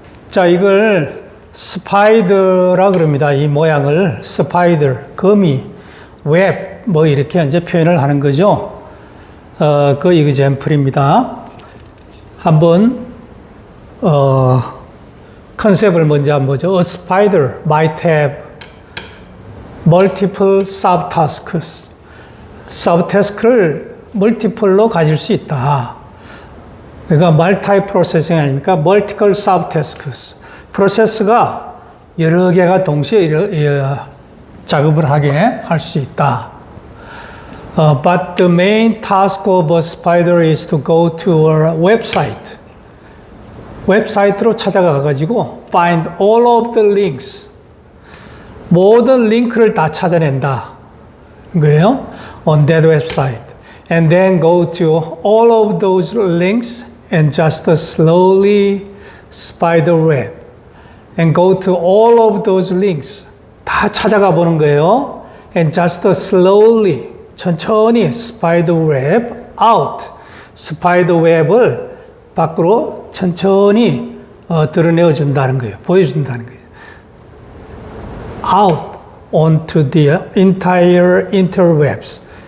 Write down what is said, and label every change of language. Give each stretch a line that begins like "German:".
Korean: 자, 이걸 스파이더라 그럽니다. 이 모양을 스파이더, 거미, 웹, 뭐 이렇게 이제 표현을 하는 거죠. 그 이그젬플입니다. 한번 컨셉을 먼저 한번 보죠.
English: A spider might have multiple subtasks.
Korean: subtask를 multiple로 가질 수 있다. 그러니까 multi processing 아닙니까?
English: multiple subtasks.
Korean: 프로세스가 여러 개가 동시에 작업을 하게 할 수 있다.
English: But the main task of a spider is to go to a website.
Korean: 웹사이트로 찾아가 가지고
English: find all of the links.
Korean: 모든 링크를 다 찾아낸다. 거예요.
English: On that website. And then go to all of those links and just slowly spider web. And go to all of those links.
Korean: 다 찾아가 보는 거예요.
English: And just slowly,
Korean: 천천히
English: spider web out.
Korean: spider web을 밖으로 천천히 드러내어 준다는 거예요. 보여준다는 거예요.
English: out onto the entire interwebs.